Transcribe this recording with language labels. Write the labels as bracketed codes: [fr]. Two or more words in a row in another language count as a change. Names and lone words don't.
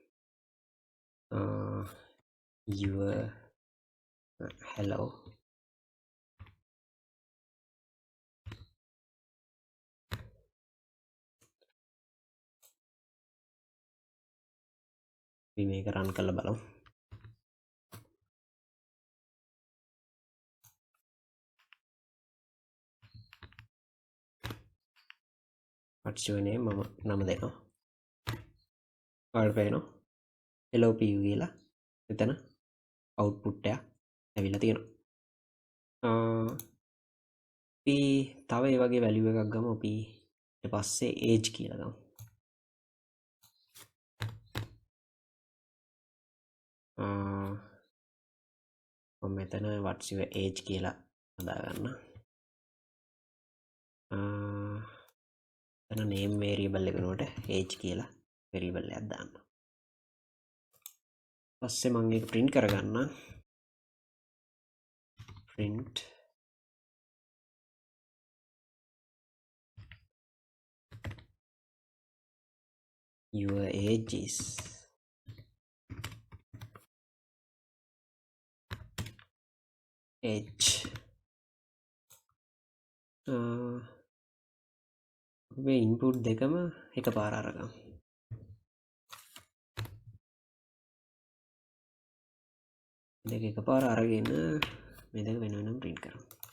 [en] Your hello [si] අපි මේක run කරලා බලමු. [en] what's your name [si] මම නම දෙනවා. ඔයාලට පේනවා hello Piyu කියලා එතන output එක ඇවිල්ලා තියෙනවා. අපි තව ඒ වගේ value එකක් ගමු. අපි ඊට පස්සේ age කියලා ගමු. මම මෙතන [en] what's your age [si] කියලා හදාගන්න. එතන [en] name variable [si] එක වෙනුවට age කියලා variable එකක් දාන්න. පස්සේ මම ඒක print කරගන්න. [en] print your age is age. [si] මේ input දෙකම එකපාර අරගමු. දෙක එකපාර අරගෙන මේ දෙක වෙන වෙනම print කරමු.